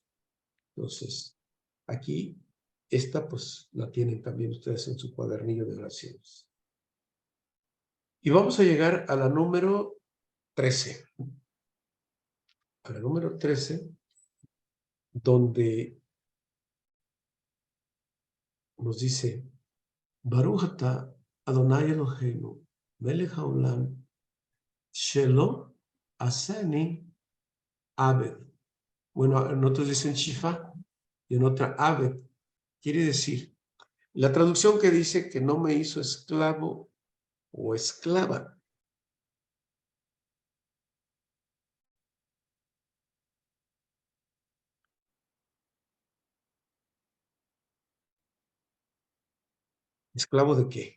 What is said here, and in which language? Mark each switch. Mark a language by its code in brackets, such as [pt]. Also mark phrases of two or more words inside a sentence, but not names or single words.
[es] Entonces, aquí, esta pues la tienen también ustedes en su cuadernillo de oraciones. Y vamos a llegar a la número 13. A la número 13, donde nos dice, [he] ברוך אתה אדוני אלוהינו מלך העולם שלא עשני עבד. [es] Bueno, en otros dicen shifa y en otra abed. Quiere decir, la traducción que dice que no me hizo esclavo o esclava. ¿Esclavo de qué?